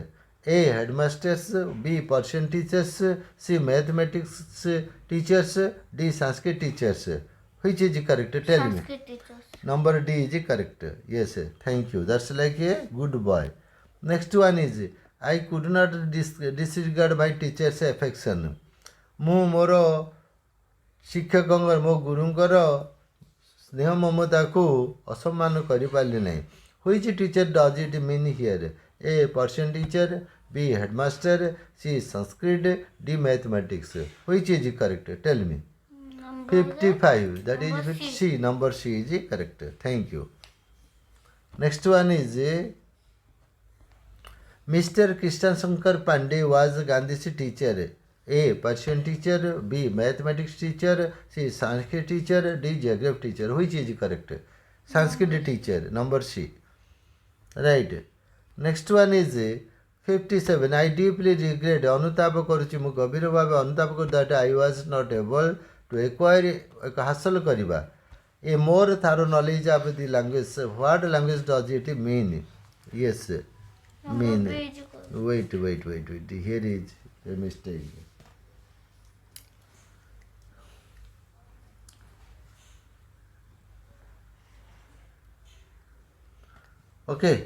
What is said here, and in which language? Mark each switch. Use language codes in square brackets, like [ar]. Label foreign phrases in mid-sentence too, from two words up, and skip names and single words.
[en] A. Headmasters. B. Persian teachers. C. Mathematics teachers. D. Sanskrit teachers. Which is correct? Tell me. Sanskrit teachers. Number D is correct. Yes, thank you. That's like a good boy. Next one is I could not disregard my teacher's affection. [or] ମୁଁ ମୋର ଶିକ୍ଷକଙ୍କର ମୋ ଗୁରୁଙ୍କର ସ୍ନେହ ମମତାକୁ ଅସମ୍ମାନ କରିପାରିଲି ନାହିଁ. [en] Which teacher does it mean here? A. Persian teacher. B. Headmaster. C. Sanskrit. D. Mathematics. Which is correct? Tell me. Number 55. That is Number C. Number C is correct. Thank you. Next one is Mr. Krishna Shankar Pandey was Gandhi's teacher. A. Persian teacher. B. Mathematics teacher. C. Sanskrit teacher. D. Geography teacher. Which is correct? Sanskrit teacher. Number C. Right. Next one is 57. I deeply regret. [or] ଅନୁତାପ କରୁଛି ମୁଁ ଗଭୀର ଭାବେ ଅନୁତାପ କରୁ [en] that I was not able to acquire [or] ହାସଲ କରିବା [en] a more thorough knowledge of the language. What language does it mean? Yes, mean. Wait. Here is a mistake. Okay.